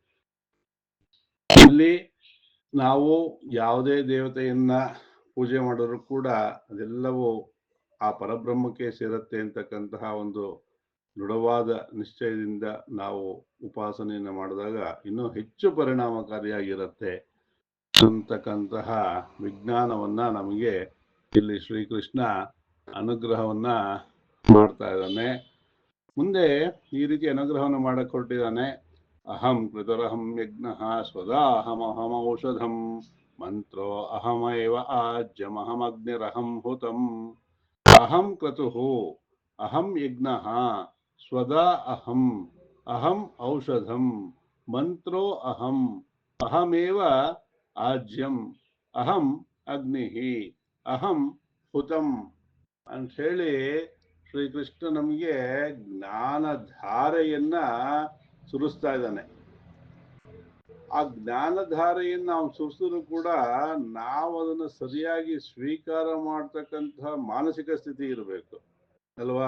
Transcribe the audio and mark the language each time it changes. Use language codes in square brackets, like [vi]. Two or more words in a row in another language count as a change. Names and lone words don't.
[kn] ಇಲ್ಲಿ ನಾವು ಯಾವುದೇ ದೇವತೆಯನ್ನ ಪೂಜೆ ಮಾಡಿದ್ರು ಕೂಡ ಅದೆಲ್ಲವೂ ಆ ಪರಬ್ರಹ್ಮಕ್ಕೆ ಸೇರತ್ತೆ ಅಂತಕ್ಕಂತಹ ಒಂದು ದೃಢವಾದ ನಿಶ್ಚಯದಿಂದ ನಾವು ಉಪಾಸನೆಯನ್ನು ಮಾಡಿದಾಗ ಇನ್ನೂ ಹೆಚ್ಚು ಪರಿಣಾಮಕಾರಿಯಾಗಿರುತ್ತೆ ಅಂತಕ್ಕಂತಹ ವಿಜ್ಞಾನವನ್ನ ನಮಗೆ ಇಲ್ಲಿ ಶ್ರೀಕೃಷ್ಣ ಅನುಗ್ರಹವನ್ನ ಮಾಡ್ತಾ ಇದ್ದಾನೆ. ಮುಂದೆ ಈ ರೀತಿ ಅನುಗ್ರಹವನ್ನು ಮಾಡಕ್ ಹೊರಟಿದ್ದಾನೆ. [sa] ಅಹಂ ಕೃತರಹಂ ಯಜ್ಞ ಸ್ವದಾಹಮಹಮೌಷಧಂ ಮಂತ್ರೋ ಅಹಮೇವ ಆಜ್ಯಮಹಮಗ್ನಿರಹಂ ಹುತಂ. ಅಹಂ ಕ್ರತುಃ ಅಹಂ ಯಜ್ಞ ಸ್ವದಾ ಅಹಂ ಅಹಂ ಔಷಧಂ ಮಂತ್ರೋ ಅಹಂ ಅಹಮೇವ ಆಜ್ಯಂ ಅಹಂ ಅಗ್ನಿ ಅಹಂ ಹುತಂ [kn] ಅಂತ ಹೇಳಿ ಶ್ರೀಕೃಷ್ಣ ನಮಗೆ ಜ್ಞಾನ ಧಾರೆಯನ್ನ ಸುರಿಸ್ತಾ ಇದ್ದಾನೆ. ಆ ಜ್ಞಾನಧಾರೆಯನ್ನು ನಾವು ಸುರಿಸಿದ್ರು ಕೂಡ ನಾವು ಅದನ್ನು ಸರಿಯಾಗಿ ಸ್ವೀಕಾರ ಮಾಡ್ತಕ್ಕಂತಹ ಮಾನಸಿಕ ಸ್ಥಿತಿ ಇರಬೇಕು ಅಲ್ವಾ.